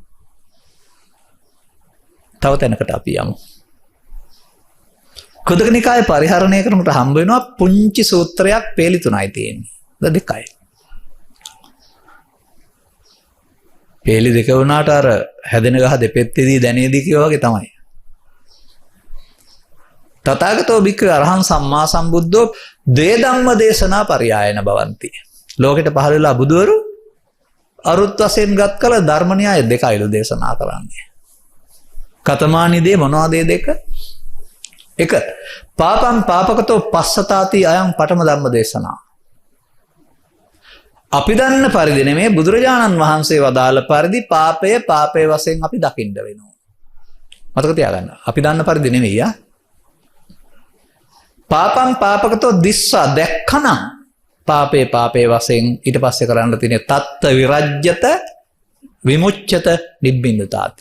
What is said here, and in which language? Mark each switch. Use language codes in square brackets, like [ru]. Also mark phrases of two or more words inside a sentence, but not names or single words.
[si] තව තැනකට අපි යමු. කුද්දක නිකායේ පරිහරණය කරනකොට හම්බ වෙනවා පුංචි සූත්‍රයක් පේලි තුනයි තියෙන්නේ. දෙකයි. පේලි දෙක වුණාට අර හැදෙන ගහ දෙපෙත්තේදී දැනේදී කියෝ වගේ තමයි. [pi] තථාගතෝ භික්ඛවේ අරහං සම්මා සම්බුද්ධෝ දේ ධම්ම දේශනා පරියායන භවಂತಿ. [si] ලෝකෙට පහළ වෙලා බුදවරු අරුත් වශයෙන් ගත් කල ධර්ම න්‍යාය දෙකයිලු දේශනා කරන්නේ. [pi] කතමානි දේ [si] මොනවාද දෙක? එක [pi] පාපං පාපකතෝ පස්සතාති අයං පඨම ධම්ම දේශනා. [si] අපි දන්න පරිදි නෙමේ බුදුරජාණන් වහන්සේ වදාළ පරිදි පාපය වශයෙන් අපි දකින්න වෙනවා. මතක තියාගන්න. අපි දන්න පරිදි නෙමෙයි ආ. [pi] පාපං පාපකතෝ දිස්සා [si] දැක්කනම් පාපේ වශයෙන් ඊට පස්සේ කරන්න තියෙන තත්ත [pi] විරජ්‍යත විමුච්ඡත නිබ්බින්දතාති.